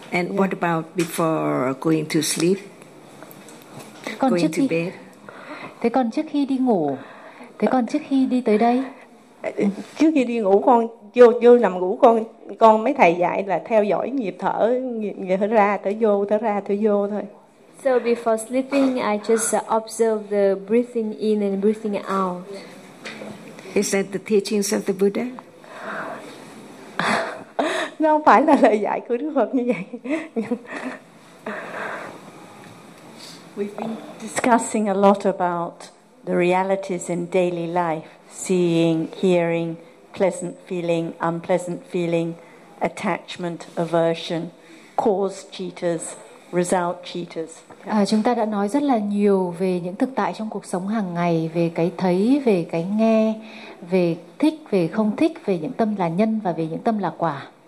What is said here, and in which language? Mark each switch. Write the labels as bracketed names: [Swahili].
[English] And what about before going to sleep? Going to bed. [Vietnamese] Thế còn trước khi đi ngủ? Thế còn trước khi đi tới đây? Trước khi đi ngủ con vô nằm ngủ con mấy thầy dạy là theo dõi nhịp thở ra thở vô thôi. [English] So before sleeping I just observe the breathing in and breathing out. Is that the teachings of the Buddha? [Vietnamese] Nó không phải là lời dạy của Đức Phật như vậy. [English] We've been discussing a lot about the realities in daily life, seeing, hearing, pleasant feeling, unpleasant feeling, attachment, aversion, cause cheaters, result cheaters. [Vietnamese] Chúng ta đã nói rất là nhiều về những thực tại trong cuộc sống hàng ngày, về cái thấy, về cái nghe, về thích, về không thích, về những tâm là nhân và về những tâm là quả.